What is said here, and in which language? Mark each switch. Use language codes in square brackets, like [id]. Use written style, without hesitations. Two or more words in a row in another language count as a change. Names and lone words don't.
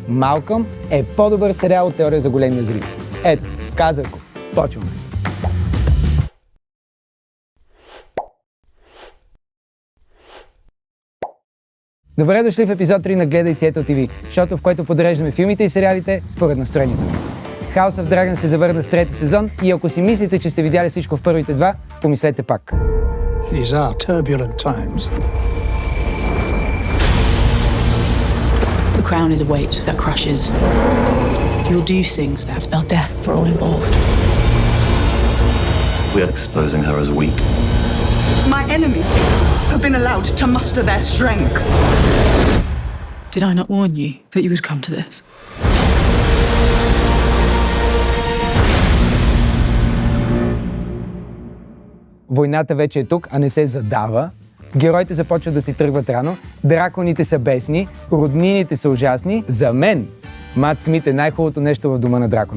[bg] Малкъм е по-добър сериал от Теория за големия взрив. Ето, казах го. Почваме. Добре дошли в епизод 3 на Гледай Seattle TV, шоуто, в което подреждаме филмите и сериалите според настроението. House of Dragon се завърна с трети сезон и ако си мислите, че сте видяли всичко в първите два, помислете пак. [en] These are turbulent times. The crown is a weight that crushes. You'll do things that spell death for all involved. We are exposing her as weak. My enemies have been allowed to muster their strength. Did I not warn you that you would come to this? [bg] Войната вече е тук, а не се задава. Героите започват да си тръгват рано, драконите са бесни, роднините са ужасни. За мен Мат Смит е най-хубавото нещо в Дома на дракона.